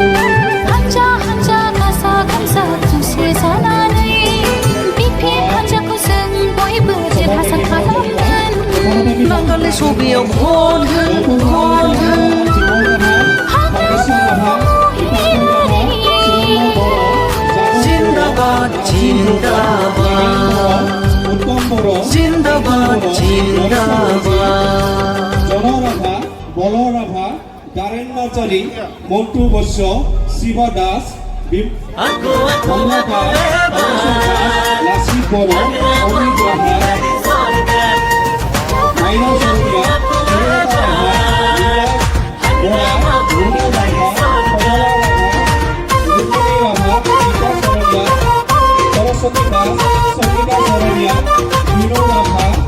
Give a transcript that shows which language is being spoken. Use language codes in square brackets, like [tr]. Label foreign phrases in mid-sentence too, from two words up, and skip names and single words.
[brx] हान्जा हान्जा गाजा गोमजा खौसे जानानै बिपिएफ हान्जाखौ जों बयबो देरहासार खालामगोन नांगालनि सबियाव भट हो जिन्दाबाद जिन्दाबाद জনৰাভা বলৰাভা গাৰেন নাৰ্জাৰী মন্টু বৈশ্য শিৱ দাস লাচিত বড়ো অমিত ৰাভা মাইনা চৰতীয়া সরস্বতী দাস সঙ্গীতা সরণিয়া বিনো রাভা